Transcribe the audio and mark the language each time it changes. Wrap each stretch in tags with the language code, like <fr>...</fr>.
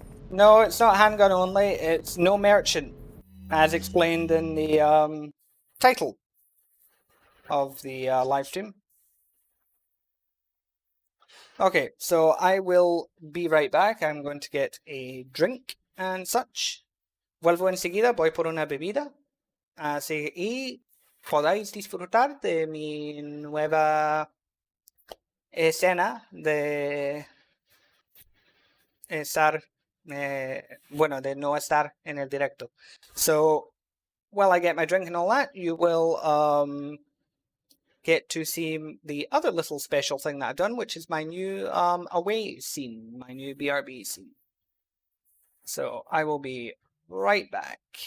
<en>No, it's not handgun only, it's no merchant, as explained in the title of the live stream. Okay, so I will be right back. I'm going to get a drink and such.</en> <es>Vuelvo enseguida, voy por una bebida. Así, y podáis disfrutar de mi nueva escena de estar, bueno, de no estar en el directo.</es> <en>So, while I get my drink and all that, you will get to see the other little special thing that I've done, which is my new away scene, my new BRB scene. So I will be right back.</en>